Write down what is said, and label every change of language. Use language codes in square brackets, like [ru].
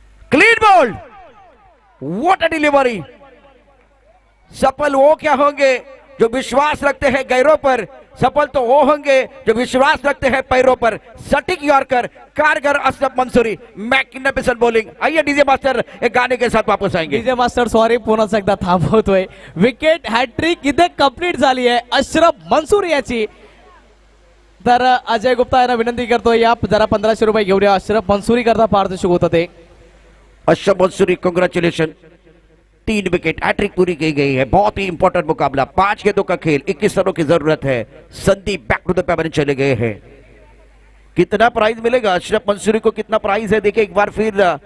[en] Clean ball, what a delivery. [hi] सफल वो क्या होंगे जो विश्वास रखते हैं गैरों पर, सफल तो वो होंगे जो विश्वास रखते हैं पैरों पर। सटीक यॉर्कर, कारगर अशरफ मंसूरी, मैग्निफिसेंट बॉलिंग। आइए डीजे मास्टर एक गाने के साथ वापस आएंगे। [mr] डीजे मास्टर सॉरी, पुन्हा एकदा थांबवतोय. विकेट हॅट्रिक इथे कंप्लीट झाली आहे अशरफ मंसूरी याची. तर अजय गुप्ता यांना विनंती करतोय, या जरा 1500 रुपये घेऊन या. अशरफ मंसूरी करता पारितोषिक होतं ते. [hi] Ashraf Mansuri, congratulation, 3 wicket, hat trick पूरी की गई है। बहुत ही इंपॉर्टेंट मुकाबला, 5 गेंदों का खेल, 21 रनों की जरूरत है। Sandeep [en] back to the paper [hi] चले गए हैं। कितना प्राइज मिलेगा अशरफ मंसूरी को, कितना प्राइज है देखिए एक बार फिर।